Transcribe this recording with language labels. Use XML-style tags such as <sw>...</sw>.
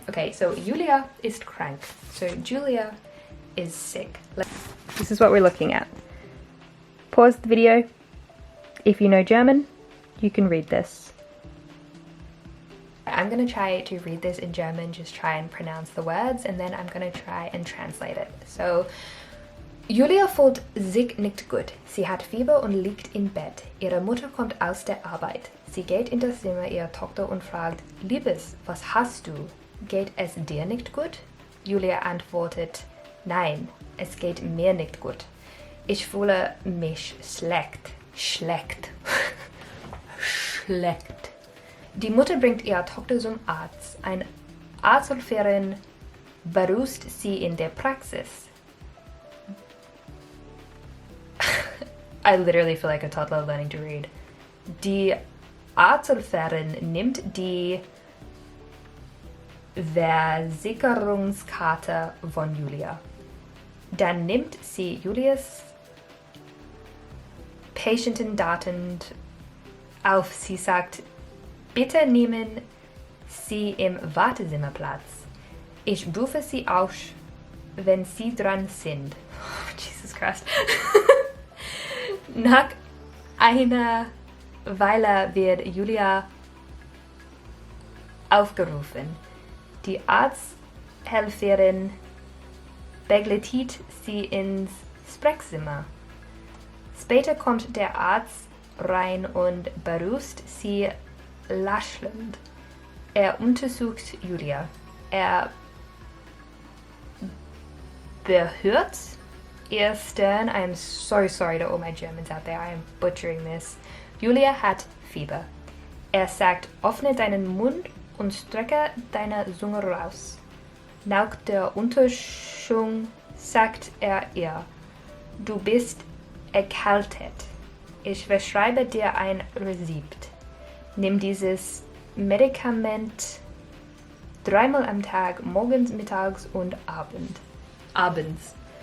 <en>Okay, so</en> <de>Julia ist krank.</de> <en>So Julia is sick. This is what we're looking at. Pause the video. If you know German, you can read this. I'm gonna try to read this in German, just try and pronounce the words, and then I'm gonna try and translate it.</en> <de>So, Julia fühlt sich nicht gut. Sie hat Fieber und liegt im Bett. Ihre Mutter kommt aus der Arbeit. Sie geht in das Zimmer ihrer Tochter und fragt, Liebes, was hast du? Geht es dir nicht gut? Julia antwortet, nein, es geht mir nicht gut. Ich fühle mich schlecht. Schlecht. Schlecht. Die Mutter bringt ihre Tochter zum Arzt. Ein Arzthelferin berußt sie in der Praxis.</de> <en>I literally feel like a toddler learning to read. Die</en> <de>Arzthelferin nimmt die Versicherungskarte von Julia. Dann nimmt sie Julias Patientendaten auf. Sie sagt, bitte nehmen Sie im Wartezimmer Platz. Ich rufe Sie auf, wenn Sie dran sind.</de> <en>Oh, Jesus Christ.</en> <de>Nach einer Weile wird Julia aufgerufen. Die Arzthelferin begleitet sie ins Sprechzimmer. Später kommt der Arzt rein und begrüßt sie lächelnd. Er untersucht Julia. Er berührt ihr Stirn.</de> <en>I'm so sorry to all my Germans out there. I am butchering this.</en> <de>Julia hat Fieber. Er sagt, öffne deinen Mund und strecke deine Zunge raus. Nach der Untersuchung sagt er ihr, du bist erkältet. Ich verschreibe dir ein Rezept. Nimm dieses Medikament 3-mal am Tag, morgens, mittags und abends.</de>